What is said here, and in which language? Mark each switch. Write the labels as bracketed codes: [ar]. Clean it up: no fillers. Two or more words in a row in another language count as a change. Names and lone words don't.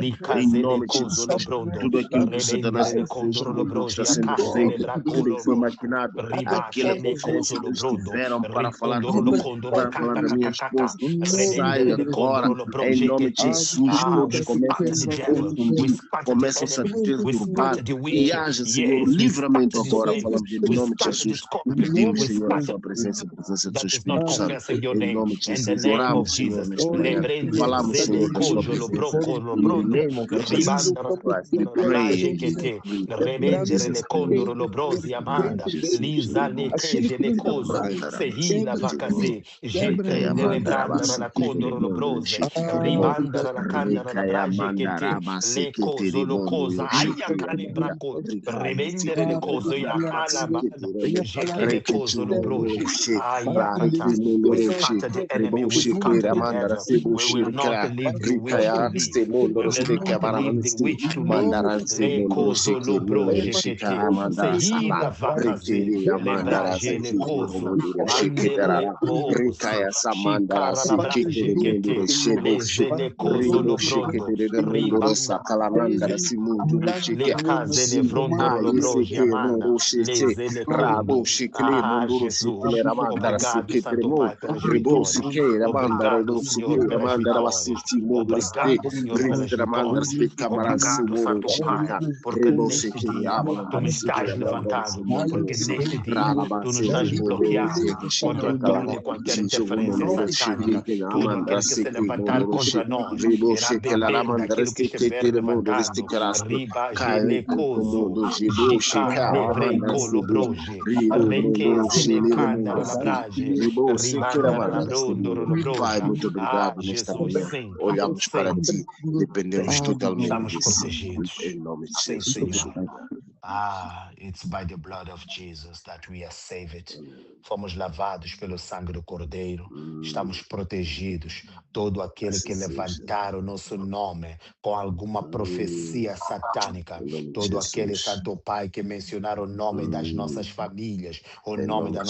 [pt] Em nome de Jesus, tudo aquilo que o Satanás fez, tudo que está sendo feito, tudo que foi maquinado, aquela conferência que eles tiveram para falar de mim, para falar da minha esposa, sai agora, em nome de Jesus, todos começam a se confundir, começam a se perturbar, e haja, Senhor, livramento agora, falamos em nome de Jesus, pedimos, Senhor, a tua presença, a presença do seu Espírito Santo, em nome de Jesus, oramos, Senhor, nesta Oh, manhã. Lebrende Falamos, Senhor, zele da sua cojo lo presença. broco lo [en] In the bronde. name of Jesus Ribanda Christ, we la pray brage and che we te. agree. In Rebendere le Jesus' name. condoro lo brosi In amanda. Jesus' Lisa name. le keje le coso. Mandarabasi, Sehila Kitiri. vacase. Rikaya Jete le brandara mandarabasi, la Kitiri, condoro lo Munduru, brose. Shikitiri, Mo. Ribandara la candara la Rikaya brage che te. mandarabasi, Le coso Kitiri, lo Munduru, cosa. Aia Shikitiri, cane Manda. braco. Rikaya, Ribendere le Sikitiri, coso. Ya mandarabasi, alabada. Kitiri, Mo. Jeke le coso lo Rikitiri, broje. Raki, Ayakata. We Munduru, scatter the enemy. Ribo, We scatter Shikira, the devil. Mandarasi, We will not Bushirika. leave the witch to Rikaya, live. We Munduru, will Stika, not leave the Baramansti. witch to live. Mandaransi, Le Munduru, coso lo Shiki, Munduru, broje kete. Shikara, Mandarasa. Sehila vakaze. Rikiri Le Amandara braje le Sikiri coso. Munduru Andele Shikidara coso. Rikaya Samandara Shikara la Sikiri braje Munduru kete. Le Shibushi zele coso Ribo lo brondo. Shikiri Munduru Ribanda. Sakalamandara Simunduru Le Shika case le vrondoro lo broji Ayeseke amanda, Muru le Shite zele Rabo condo. Shikiri Ah, Munduru [pt] Jesus. Shikiri Ramandara Obrigado, Santo Sikiri Pai, pelas Ribo vitórias. Sike Ramandara Obrigado, Ribo Senhor, Sike pelas Ramandara vitórias. Wasiti Munduru Ste Obrigado, Senhor, pelas Ritra Mandara vitórias. Spika Maransi Obrigado, Muru Santo Pai, Shika porque Ribo neste Shikiri dia tu me Amalandara estás Sikiri Ramandara levantando, Simunduru porque Si neste dia tu nos Ralabasi has Munduru bloqueado contra Shikara toda e qualquer interferência Jijugumunduru satânica. Shiki Todo Amandara aquele que se Siki levantar Mundurushi contra nós Ribo irá Shikela beber Ramandara daquilo que Siki estiver Tirimundur levantando. Stikaraspi Riba Kai gelecoso, Mundo Jibu jica Shika Amandara lebreco Sibu lobroge, Ribo Munduru requeze le Shili candara la Mundurusti brage, Ribo Sikira ribandara la Mandara brondoro Simu Pai, lobroja. muito Ah, obrigado nesta Jesus, manhã. sim, Olhamos para sim, ti, dependemos totalmente estamos de si. protegidos. Em nome de Sim, Jesus, vamos Senhor. obrigado. [en] Ah, it's by the blood of Jesus that we are saved. [pt] Amém. Fomos lavados pelo sangue do Cordeiro. Hum, Estamos protegidos. Todo aquele assim que seja. levantar o nosso nome com alguma Hum, profecia satânica, em nome de todo aquele Jesus. Santo Pai que mencionar o nome das nossas Hum, famílias, o em nome nome